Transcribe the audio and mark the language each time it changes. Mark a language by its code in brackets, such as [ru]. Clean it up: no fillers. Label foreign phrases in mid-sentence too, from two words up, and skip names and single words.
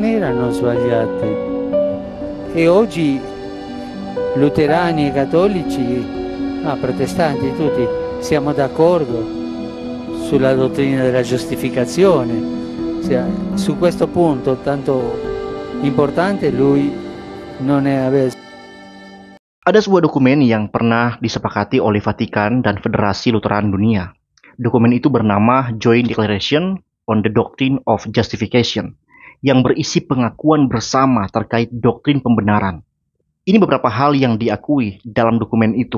[it] erano sbagliate e oggi luterani e cattolici, protestanti, tutti siamo d'accordo sulla dottrina della giustificazione. Su questo punto tanto importante lui non è [id] Ada sebuah dokumen yang pernah disepakati oleh Vatikan dan Federasi Lutheran Dunia. Dokumen itu bernama Joint Declaration on the Doctrine of Justification, yang berisi pengakuan bersama terkait doktrin pembenaran. Ini beberapa hal yang diakui dalam dokumen itu.